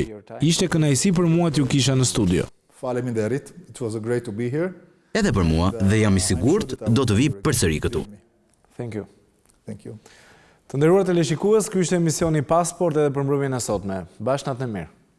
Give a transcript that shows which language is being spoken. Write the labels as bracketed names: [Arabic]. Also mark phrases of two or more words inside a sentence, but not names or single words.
[Albanian] Ishte kënaqësi për mua t'ju kisha në studio. Faleminderit. [English] It was great to be here. [Albanian] Edhe për mua dhe jam i sigurt do të vi përsëri këtu. [English] Thank you. Thank you. [Albanian] Të nderuar teleshikues, ky ishte emisioni Passport edhe për mbrëmjen e sotme. Bashkë natë e mirë.